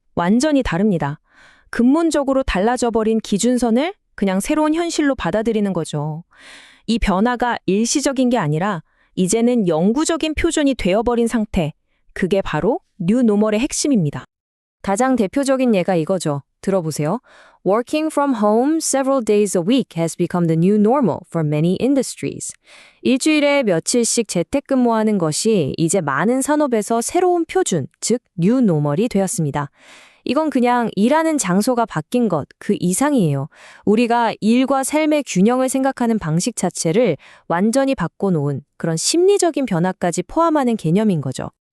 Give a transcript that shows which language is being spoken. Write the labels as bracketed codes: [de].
[ko] 완전히 다릅니다. 근본적으로 달라져 버린 기준선을 그냥 새로운 현실로 받아들이는 거죠. 이 변화가 일시적인 게 아니라 이제는 영구적인 표준이 되어버린 상태. 그게 바로 뉴 노멀의 핵심입니다. 가장 대표적인 예가 이거죠. 들어보세요. [en] Working from home several days a week has become the new normal for many industries. [ko] 일주일에 며칠씩 재택근무하는 것이 이제 많은 산업에서 새로운 표준, 즉 뉴 노멀이 되었습니다. 이건 그냥 일하는 장소가 바뀐 것, 그 이상이에요. 우리가 일과 삶의 균형을 생각하는 방식 자체를 완전히 바꿔놓은 그런 심리적인 변화까지 포함하는 개념인 거죠.